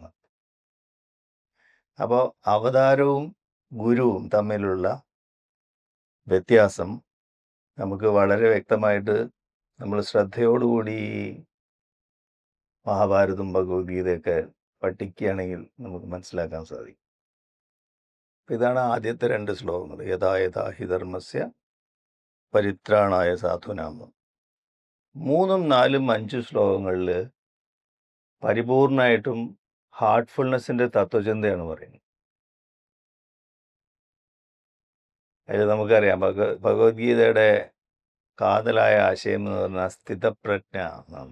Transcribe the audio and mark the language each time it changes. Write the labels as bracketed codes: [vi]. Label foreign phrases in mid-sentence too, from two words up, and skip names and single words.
[ml] അപ്പോൾ അവതാരവും ഗുരുവും തമ്മിലുള്ള വ്യത്യാസം നമുക്ക് വളരെ വ്യക്തമായിട്ട് നമ്മൾ ശ്രദ്ധയോടുകൂടി മഹാഭാരതവും ഭഗവത്ഗീതയൊക്കെ പഠിക്കുകയാണെങ്കിൽ നമുക്ക് മനസ്സിലാക്കാൻ സാധിക്കും. ഇതാണ് ആദ്യത്തെ 2 ശ്ലോകങ്ങൾ. [sa] യഥാ യഥാ ഹി ധർമ്മസ്യ പരിത്രാണായ സാധൂനാം. [ml] 3, 4, 5 ശ്ലോകങ്ങളിൽ പരിപൂർണമായിട്ടും ഹാർട്ട്ഫുൾനെസ്സിൻ്റെ തത്വചിന്തയാണ് പറയുന്നത്. അതിൽ നമുക്കറിയാം ഭഗവത്ഗീതയുടെ കാതലായ ആശയം എന്ന് പറഞ്ഞാൽ സ്ഥിതപ്രജ്ഞ എന്നാണ്.